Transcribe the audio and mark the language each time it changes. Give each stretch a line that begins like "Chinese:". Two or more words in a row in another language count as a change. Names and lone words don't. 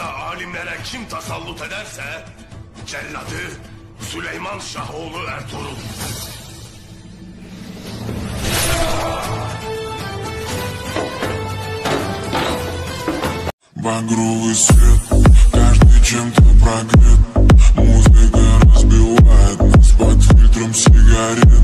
Turkish: alimlere kim tasallut ederse celladı Süleyman Şahoğlu Ertuğrul.
Russian: Багровый свет, каждый чем-то прогрет. Музыка разбивает нас под фильтром сигарет.